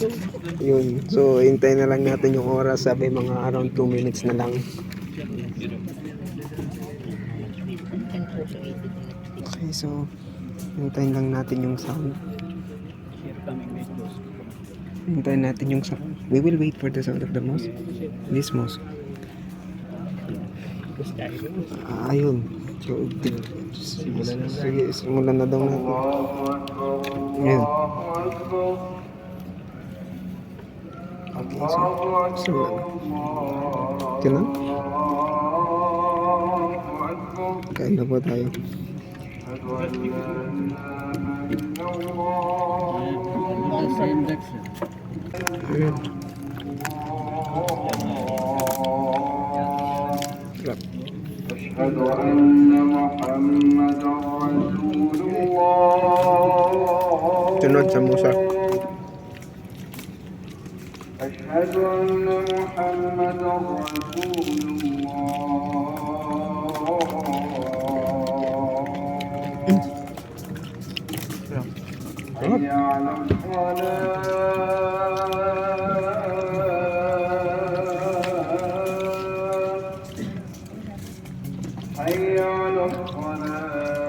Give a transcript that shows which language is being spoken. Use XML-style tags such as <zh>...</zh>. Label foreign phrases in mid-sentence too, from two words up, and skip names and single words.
<tl>Yun. So, hintayin na lang natin yung oras. Sabi mga</tl> <en>around 2 minutes</en> <tl>na lang. Okay, so hintayin lang natin yung sound. Hintayin natin yung sound.</tl> <en>We will wait for the sound of the mosque. This mosque.</en> <tl>Ayun. So, sige, simulan na daw natin. Ayan. Okay, so, simulan na. Okay na? Kain na po tayo. Ayan. Sarap.</tl> <ar>أشهد أن محمدا رسول الله</ar> <tl>Sunod sa musa.</tl> <ar>أشهد أن محمدا رسول الله حي على الصلاة حي على</ar>